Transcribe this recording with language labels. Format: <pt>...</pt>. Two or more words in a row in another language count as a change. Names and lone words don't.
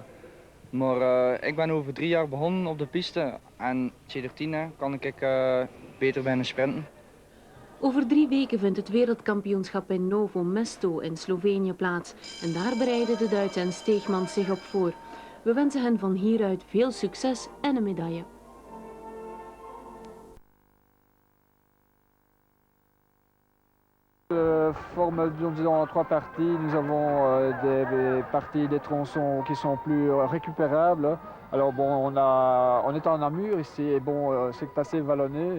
<nl>Maar ik ben over 3 jaar begonnen op de piste en sinds 10 kan ik beter bijna sprinten. Over 3 weken vindt het wereldkampioenschap in Novo Mesto in Slovenië plaats. En daar bereiden de Duitse en Steegmans zich op voor. We wensen hen van hieruit veel succes en een medaille.</nl> <fr>Forme, disons, en 3 parties. Nous avons des parties des tronçons qui sont plus récupérables. Alors bon, on est en Namur ici et bon, c'est assez vallonné.</fr>